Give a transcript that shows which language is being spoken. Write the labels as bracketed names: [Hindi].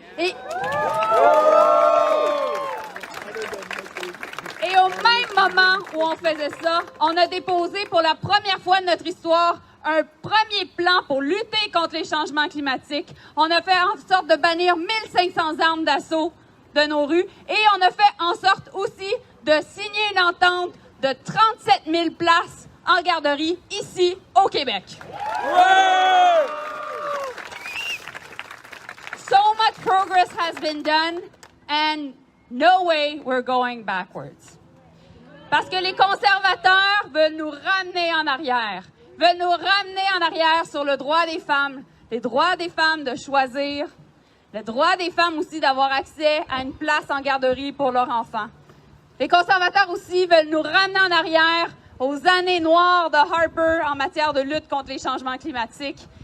[French] Et au même moment où on faisait ça, on a déposé pour la première fois de notre histoire un premier plan pour lutter contre les changements climatiques. On a fait en sorte de bannir 1500 armes d'assaut de nos rues et on a fait en sorte aussi de signer une entente de 37 000 places en garderie ici au Québec. Ouais! [English] So much progress has been done and no way we're going backwards. [French] Parce que les conservateurs veulent nous ramener en arrière. Veulent nous ramener en arrière sur le droit des femmes, les droits des femmes de choisir, le droit des femmes aussi d'avoir accès à une place en garderie pour leurs enfants. Les conservateurs aussi veulent nous ramener en arrière aux années noires de Harper en matière de lutte contre les changements climatiques.